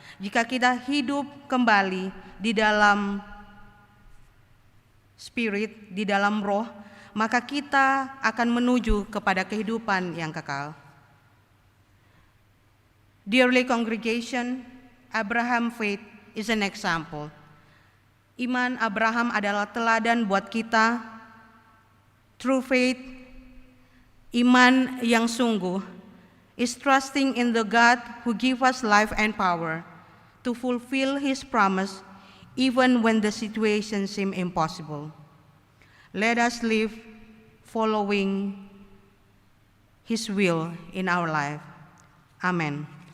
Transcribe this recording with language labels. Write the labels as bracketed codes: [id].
[id] Jika kita hidup kembali di dalam Spirit, di dalam roh, maka kita akan menuju kepada kehidupan yang kekal. [en] Dearly congregation, Abraham's faith is an example. [id] Iman Abraham adalah teladan buat kita. [en] True faith, [id] iman yang sungguh, [en] is trusting in the God who gives us life and power to fulfill His promise even when the situation seems impossible. Let us live following His will in our life. Amen.